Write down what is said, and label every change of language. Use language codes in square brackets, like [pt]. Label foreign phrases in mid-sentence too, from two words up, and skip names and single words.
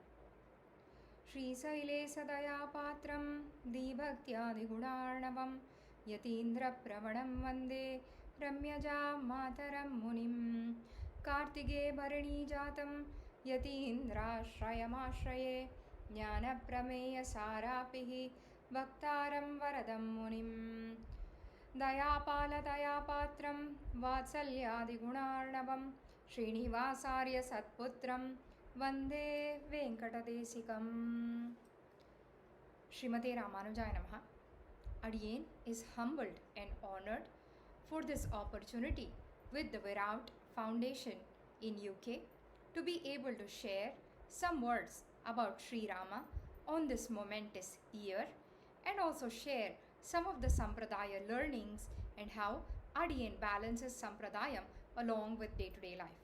[sa] श्रीशैलेश दया पात्रं धीभक्त्यादिगुणार्णवम् यतीन्द्रप्रवणं वन्दे रम्यजामातरं मुनिम् कार्तिके भरणीजातं यतीन्द्राश्रयमाश्रये ज्ञानप्रमेयसाराभिः वक्तारं वरदं मुनिम् दयापालदयापात्रं वात्सल्यादिगुणार्णवं श्रीनिवासार्य सत्पुत्रं वन्दे वेङ्कटदेशिकम्. श्रीमते रामानुजाय नमः. [en] Adiyan is humbled and honored for this opportunity with the VIRAT Foundation in UK to be able to share some words about Sri Rama on this momentous year, and also share some of the [sa] Sampradaya learnings [en] and how Adiyan balances Sampradayam along with day-to-day life.